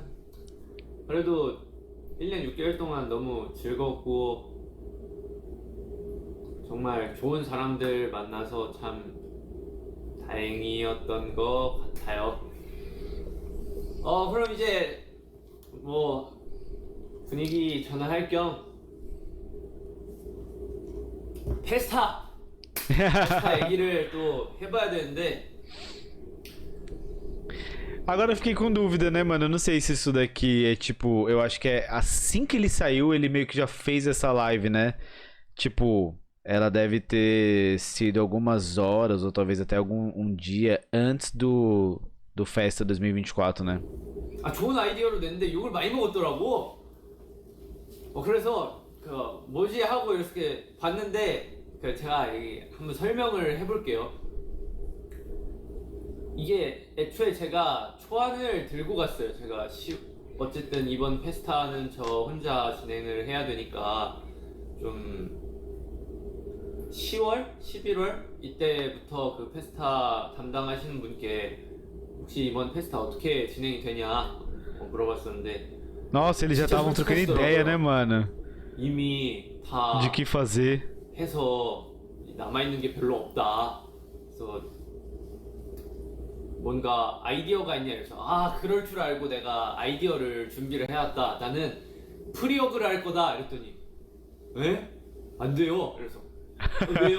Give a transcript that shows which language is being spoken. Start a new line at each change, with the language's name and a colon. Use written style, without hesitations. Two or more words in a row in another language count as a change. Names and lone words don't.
Korean: 그래도 1년 6개월 동안 너무 즐겁고 정말 좋은 사람들 만나서 참 다행이었던 것 같아요. 그럼 이제 뭐 분위기 전환할 겸 페스타 얘기를 또 해봐야 되는데.
Portuguese: Agora eu fiquei com dúvida, né, mano? Eu não sei se isso daqui é tipo. Eu acho que é assim que ele saiu, ele meio que já fez essa live, né? Tipo, ela deve ter sido algumas horas, ou talvez até um dia antes do Festa 2024, né?
Korean: 좋은 아이디어로 냈는데 욕을 많이 먹었더라고. 그래서 뭐지 하고 이렇게 봤는데 제가 한번 설명을 해볼게요. 이게 애초에 제가 초안을 들고 갔어요. 제가 어쨌든 이번 페스타는 저 혼자 진행을 해야 되니까 좀 10월, 11월 이때부터 그 페스타 담당하시는 분께 혹시 이번 페스타 어떻게 진행이 되냐 물어봤었는데
Portuguese: Nossa, eles já
Korean: 진짜
Portuguese: estavam trocando ideia, né, mano?
Korean: 이미 다
Portuguese: De que fazer.
Korean: 해서 남아있는 게 별로 없다. 그래서 뭔가 아이디어가 있냐 그래서 그럴 줄 알고 내가 아이디어를 준비를 해왔다. 나는 프리어그를 할 거다 이랬더니 에? 안 돼요. 그래서 왜요?